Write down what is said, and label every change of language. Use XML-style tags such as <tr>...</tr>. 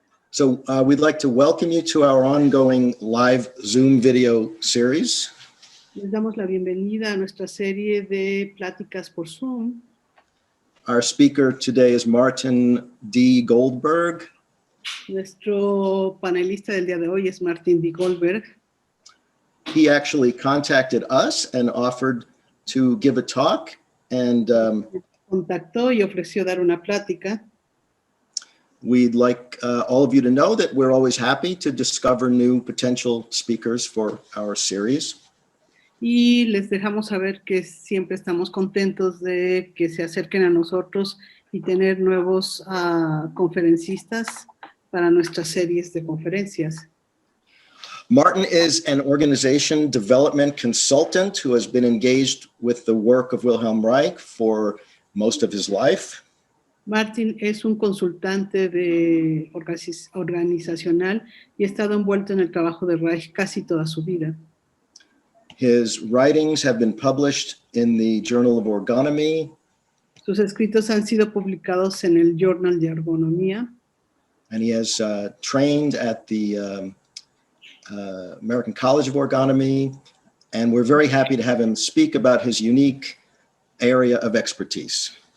<en>So we'd like to welcome you to our ongoing live Zoom video series.</en> <es>Les damos la bienvenida a nuestra serie de pláticas por Zoom.</es> <en>Our speaker today is Martin D. Goldberg.</en> <es>Nuestro panelista del día de hoy es Martin D. Goldberg.</es> <en>He actually contacted us and offered to give a talk, and</en> <es>Contactó y ofreció dar una plática.</es> <en>we'd like all of you to know that we're always happy to discover new potential speakers for our series.</en> <es>Y les dejamos saber que siempre estamos contentos de que se acerquen a nosotros y tener nuevos conferencistas para nuestras series de conferencias.</es> <en>Martin is an organization development consultant who has been engaged with the work of Wilhelm Reich for most of his life.</en> <es>Martin es un consultante de organizacional y ha estado envuelto en el trabajo de Reich casi toda su vida.</es> <en>His writings have been published in the Journal of Ergonomy.</en> <es>Sus escritos han sido publicados en el Journal de Ergonomía.</es> <en>And he has trained at the American College of Ergonomy. And we're very happy to have him speak about his unique area of expertise.</en>